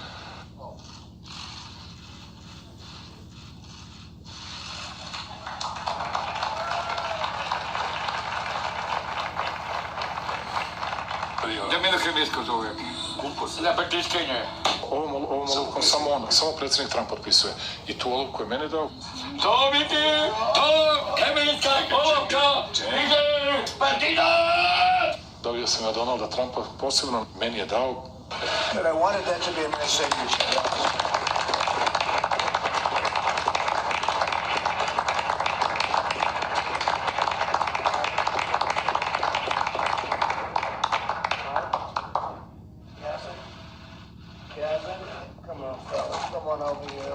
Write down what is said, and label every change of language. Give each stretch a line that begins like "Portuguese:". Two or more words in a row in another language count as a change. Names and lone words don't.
Bosnian: Ovom olovkom samo predsjednik Trump potpisuje. I tu olovku je meni dao. To vidi, to hemijska olovka ide Partida! Dobio sam ja Donalda Trumpa, posebno meni je dao.
English: But I wanted that to be a nice signature. Come on, fellas. Come on over here.